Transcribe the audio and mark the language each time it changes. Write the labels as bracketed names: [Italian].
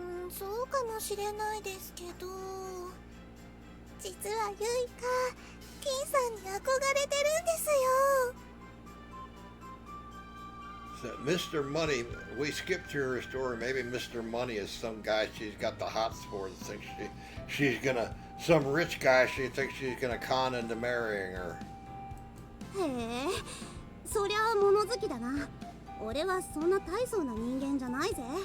[Japanese] そうかもしれないですけど、実はゆいか、金さんに憧れてるんですよ。 [English] So, Mr. Money, we skipped her story. Maybe Mr. Money is some guy she's got the hots for that thinks she's gonna, some rich guy she thinks she's gonna con into marrying her. [Japanese] へえ、そりゃあ物好きだな。俺はそんな大層な人間じゃないぜ。